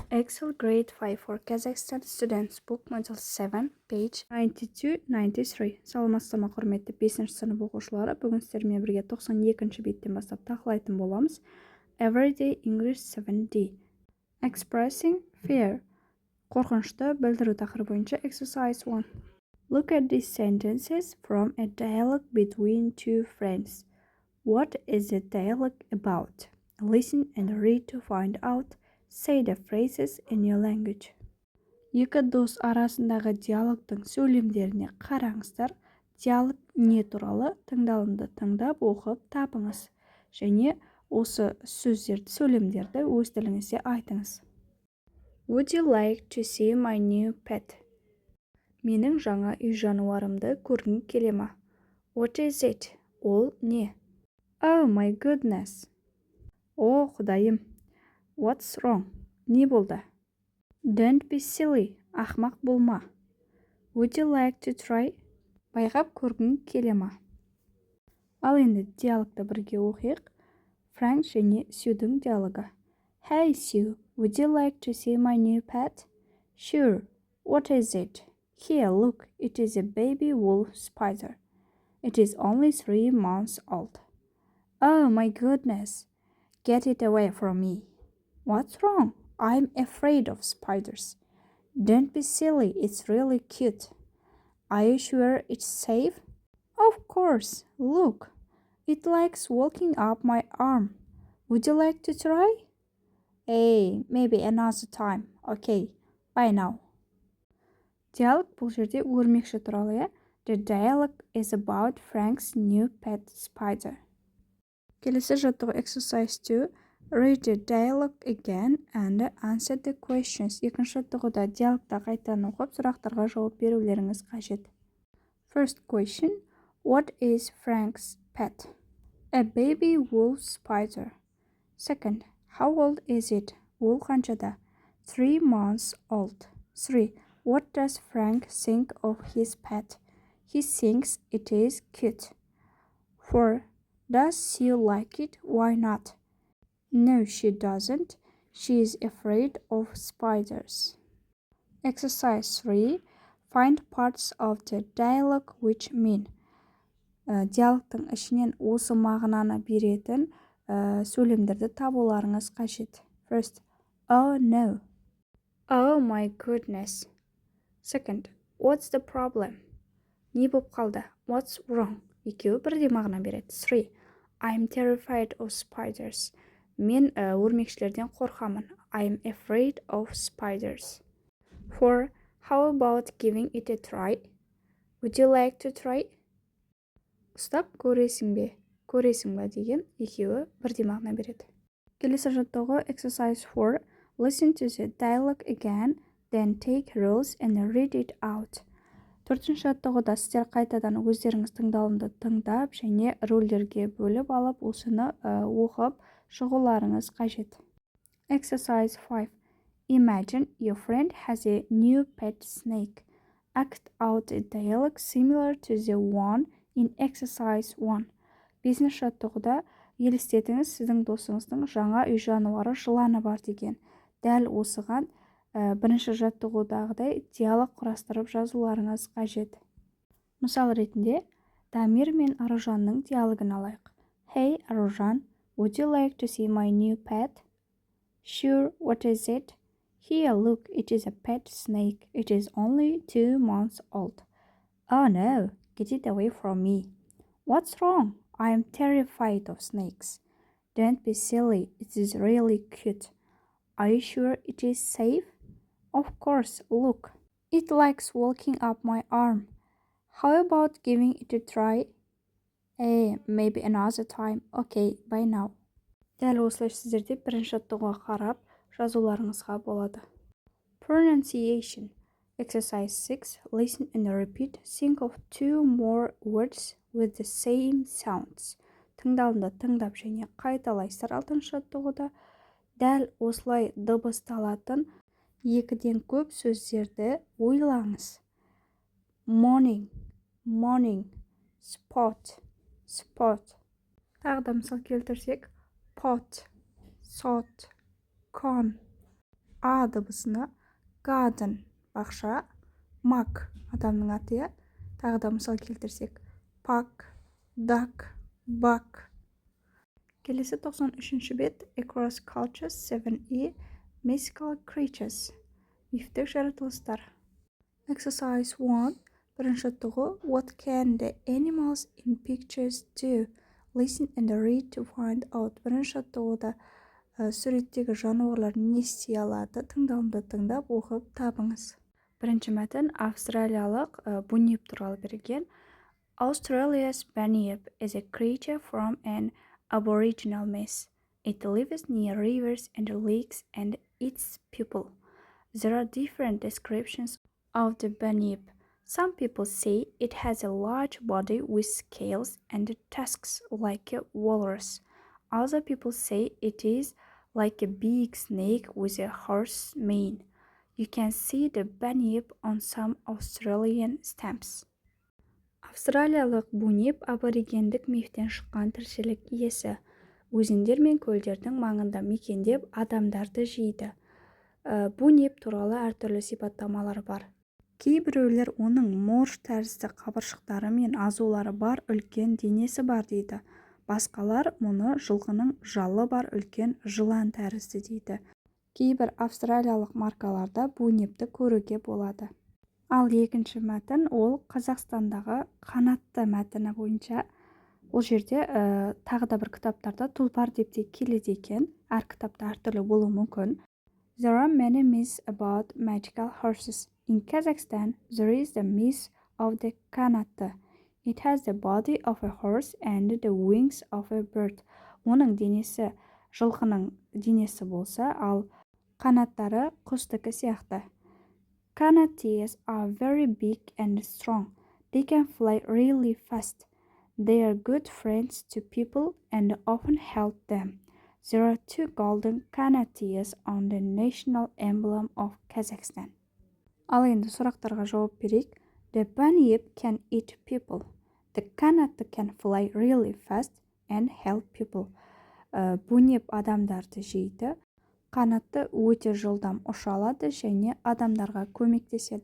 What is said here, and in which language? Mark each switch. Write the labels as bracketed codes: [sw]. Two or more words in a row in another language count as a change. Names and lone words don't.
[en] Excel Grade 5 for Kazakhstan Students Book Module 7, page 92-93. [kk] Саламатсыздар құрметті 5-ші сынып оқушылары. Бүгін сіздермен бірге 92-ші беттен бастап талқылайтын боламыз. [en] Everyday English 7D. Expressing fear. [kk] Қорқынышты білдіру тақырыбы бойынша exercise 1. [en] Look at these sentences from a dialogue between two friends. What is the dialogue about? Listen and read to find out. Say the phrases in your language. [kk] Екі дос арасындағы диалогтың сөйлемдеріне қараңыздар. Диалог не туралы? Тыңдалымды тыңдап оқып табыңыз. Және осы сөздерді, сөйлемдерді өз тіліңізде айтыңыз. [en] Would you like to see my new pet? [kk] Менің жаңа үй жануарымды көргің келе ма? [en] What is it? [kk] Ол не? [en] Oh my goodness. [kk] О, құдайым. [en] What's wrong? [kk] Не болды? [en] Don't be silly. [kk] Ақмақ болма. [en] Would you like to try? [kk] Байқап көргің келе ма? Ал енді диалогты бірге оқиық. Фрэнк және Сьюдің диалогы. [en] Hey Sue, would you like to see my new pet? Sure. What is it? Here, look. It is a baby wolf spider. It is only 3 months old. Oh my goodness. Get it away from me. What's wrong? I'm afraid of spiders. Don't be silly, it's really cute. Are you sure it's safe? Of course. Look, it likes walking up my arm. Would you like to try? Hey, maybe another time. Okay, bye now. [kk] Диалог бұл жерде өрмекші туралы, иә? [en] The dialogue is about Frank's new pet spider. [kk] Келесі жаттығу exercise 2. [en] Read the dialogue again and answer the questions. [kk] Екінші жаттығуда диалогта қайтадан оқып, сұрақтарға жауап берулеріңіз қажет. [en] First question. What is Frank's pet? A baby wolf spider. Second. How old is it? [kk] Ол қаншада? [en] 3 months old. 3. What does Frank think of his pet? He thinks it is cute. 4. Does she like it? Why not? No, she doesn't. She is afraid of spiders. Exercise 3. Find parts of the dialogue which mean. [kk] Диалогтың ішінен осы мағынаны беретін сөйлемдерді табуларыңыз қажет. [en] First. Oh no. Oh my goodness. Second. What's the problem? [kk] Не болып қалды? [en] What's wrong? [kk] Екеуі бірдей мағына береді. 3. [en] I'm terrified of spiders. [kk] Мен өрмекшілерден қорқамын. [en] I'm afraid of spiders. 4. How about giving it a try? Would you like to try? [kk] Ұстап көресің бе? Көресің бе деген екеуі бірдей мағына береді. Келесі жаттығу exercise 4. [en] Listen to the dialogue again, then take rules and read it out. [kk] Төртінші жаттығуда сіздер қайтадан өздеріңіз тыңдалымды тыңдап және рөлдерге бөліп алып, осыны оқып шығуларыңыз қажет. [en] Exercise 5. Imagine your friend has a new pet snake. Act out a dialogue similar to the one in exercise 1. [kk] Бесінші жаттығуда елестетіңіз, сіздің досыңыздың жаңа үй жануары жыланы бар деген. Дәл осыған бірінші жаттығудағыдай диалог құрастырып жазуларыңыз қажет. Мысал ретінде, Дамир мен Аружанның диалогын алайық. [en] Hey, Arujан, would you like to see my new pet? Sure, what is it? Here, look, it is a pet snake. It is only 2 months old. Oh no, get it away from me. What's wrong? I am terrified of snakes. Don't be silly, it is really cute. Are you sure it is safe? Of course, look. It likes walking up my arm. How about giving it a try? Maybe another time. Okay, bye now. [kk] Дәл осылай сіздерде бірінші жаттығуға қарап жазуларыңызға болады. [en] Pronunciation. Exercise 6. Listen and repeat. Think of 2 more words with the same sounds. [kk] Тыңдалымды тыңдап және қайталайсыздар. Алтыншы жаттығуда дәл осылай дыбысталатын екіден көп сөздерді ойлаңыз. [en] Morning, morning, spot, spot. [kk] Тағы да мысал келтірсек, [en] pot, sot, con. [kk] А дыбысына garden бақша, мак адамның аты иә. Тағы да мысал келтірсек [en] park, duck, buck. [kk] Келесі 93-ші бет [en] across cultures 7e mythical creatures. [kk] Мифтік жаратылыстар. Exercise 1. Бірінші тұғы [en] what can the animals in pictures do? Listen and read to find out. [kk] Бірінші тұғыда суреттегі жануарлар не істей алады? Тыңдалымды тыңдап оқып табыңыз. Бірінші мәтін австралиялық бунип туралы берілген. [en] Australia's bunyip is a creature from an aboriginal myth. It lives near rivers and lakes and eats people. There are different descriptions of the bunyip. Some people say it has a large body with scales and tusks like a walrus. Other people say it is like a big snake with a horse mane. You can see the bunyip on some Australian stamps. [kk] Австралиялық бунип аборигендік мифтен шыққан тіршілік иесі. Өзендер мен көлдердің маңында мекендеп адамдарды жейді. Бунип туралы әртүрлі сипаттамалар бар. Кейбіреулер оның морж тәрізді қабыршықтары мен азулары бар үлкен денесі бар дейді. Басқалар мұны жылқының жалы бар үлкен жылан тәрізді дейді. Кейбір австралиялық маркаларда бунипті көруге болады. Ал екінші мәтін ол Қазақстандағы қанатты мәтіні бойынша. Ол жерде тағы да бір кітаптарда тұлпар деп те келеді екен. Әр кітапта әртүрлі болуы мүмкін. [en] There are many myths about magical horses. In Kazakhstan, there is the myth of the kanatты. It has the body of a horse and the wings of a bird. [kk] Оның денесі жылқының денесі болса, ал қанаттары құстікі сияқты. [en] Kanatees are very big and strong. They can fly really fast. They are good friends to people and often help them. There are 2 golden kanatees on the national emblem of Kazakhstan. [kk] Ал енді сұрақтарға жауап берейік. [en] The bunyip can eat people. The kanat can fly really fast and help people. [kk] Бунип адамдарды жейді. Қанатты өте жылдам ұша алады және адамдарға көмектеседі.